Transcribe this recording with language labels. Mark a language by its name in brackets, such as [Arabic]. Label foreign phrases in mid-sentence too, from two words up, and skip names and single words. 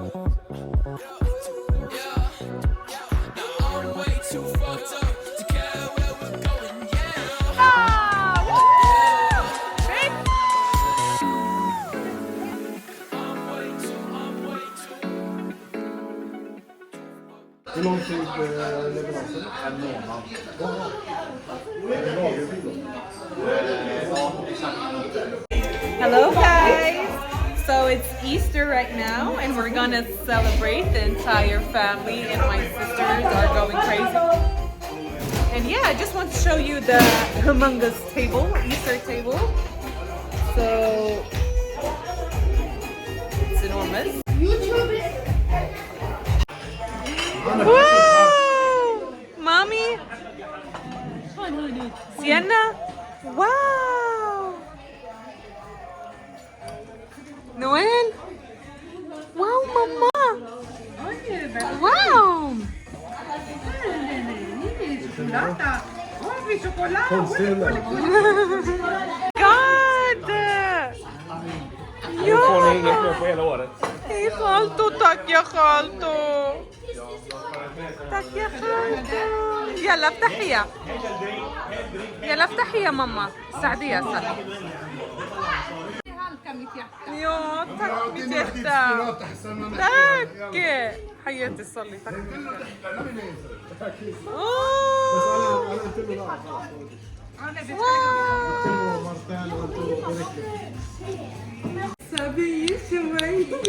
[English] Now I'm way too fucked up to care where we're going, yeah. I'm way too. [Swedish] Hur lång tid leveransen? En månad. [English] Hello guys. So it's Easter right now and we're gonna celebrate. The entire family and my sisters are going crazy. And yeah, I just want to show you the humongous table, Easter table. So it's enormous. Wow! Mommy? Sienna? Wow! Noel? Wow, Mama! Wow! [Swedish] Konstig eller? God! Nu får ni inget mer på hela året. Hej Khalto, tack [Arabic] يا خالتو! tack يا خالته. يلا افتحي يلا افتحي يا ماما ساعديها صلي. [Swedish] يا tack mitt hjärta. [Arabic] Tack حياتي صلي. tack. سبي شوي.